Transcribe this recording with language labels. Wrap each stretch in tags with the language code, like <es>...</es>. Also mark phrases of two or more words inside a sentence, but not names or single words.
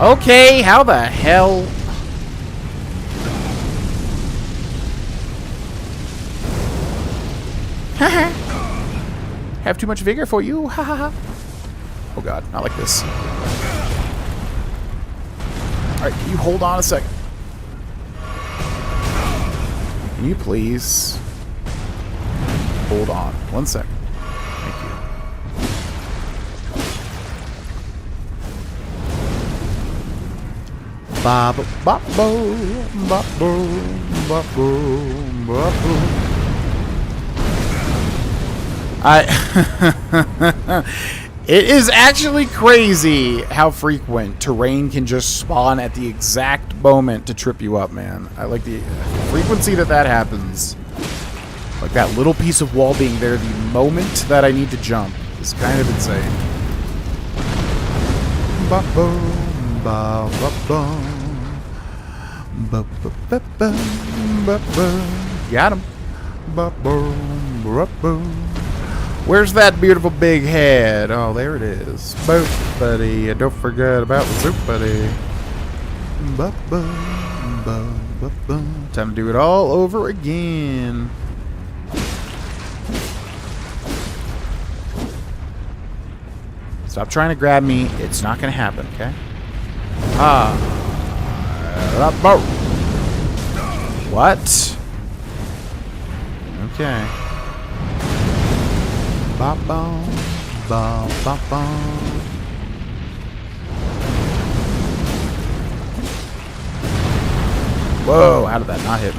<en>Okay, how the hell? Have too much vigor for you, ha ha ha. Oh god, not like this. Alright, can you hold on a second? Can you please hold on 1 second? Thank you. Ba ba ba bo ba bo ba bo ba bo. It is actually crazy how frequent terrain can just spawn at the exact moment to trip you up, man. I like the frequency that happens. Like that little piece of wall being there the moment that I need to jump is kind of insane. Ba-boom, ba-ba-boom. Ba-ba-ba-boom, ba-boom. Got him. Ba-boom, ba-boom. Where's that beautiful big head? Oh, there it is. Boop, buddy. Don't forget about the soup, buddy. Ba-boom, ba-ba-boom. Time to do it all over again. Stop trying to grab me. It's not going to happen, okay? What? Okay. Ba-bum, ba-ba-bum. Whoa, how did that not hit me?</en>